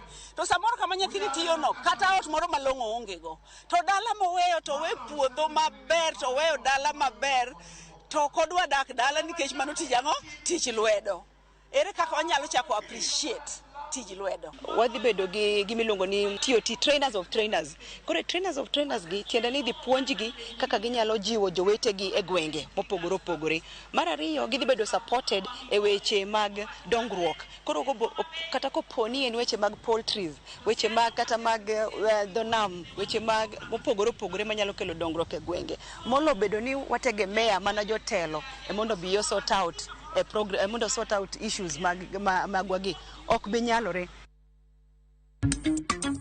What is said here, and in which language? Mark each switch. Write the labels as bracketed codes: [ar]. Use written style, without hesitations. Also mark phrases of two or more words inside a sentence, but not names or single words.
[luo] To samoro kama nyathini tiyo no, kata ot moro malong'o ongego. To dala moweyo to we puodho maber, to weyo dala maber, to kodwa dak dala nikech mano tijang'o, tich lwedo. Ere kaka wanyalo chako appreciate tij lwedo. Wadhi bedo gi gimiluongo ni TOT, [en] trainers of trainers. [luo] Kore [en] trainers of trainers [luo] gi tiende ni dhi puonjgi kaka ginyalo jiwo jowetegi e gwenge mopogore opogore. Mar ariyo gidhi bedo supported e weche mag dongruok. Koro kata koponi en weche mag poultries, weche mag kata mag dho nam, weche mag mopogore opogore manyalo kelo dongruok e gwenge. Molo bedo ni wategemea mana jotelo e mondo biyo [en] sort out [luo] mondo [en] sort out issues [luo] magwagi ok bi nyalore.